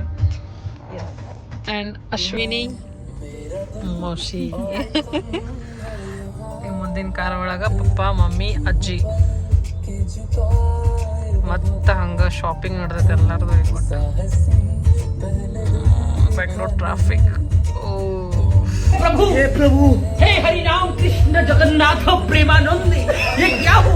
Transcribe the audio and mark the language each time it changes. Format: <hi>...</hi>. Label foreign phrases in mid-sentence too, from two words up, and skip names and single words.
<kn>ಆ್ಯಂಡ್ ಅಶ್ವಿನಿ ಮೋಶಿ ಈ ಮುಂದಿನ ಕಾರ್ ಒಳಗೆ ಪಪ್ಪ ಮಮ್ಮಿ ಅಜ್ಜಿ ಮತ್ತು ಹಂಗೆ ಶಾಪಿಂಗ್ ನಡೆದೈತೆ ಎಲ್ಲರದು. ಬೆಂಗಳೂರು ಟ್ರಾಫಿಕ್. ಓ</kn> <hi>प्रभु हे प्रभु हे हरि राम कृष्ण जगन्नाथ प्रेमानंद ये क्या हुआ?</hi>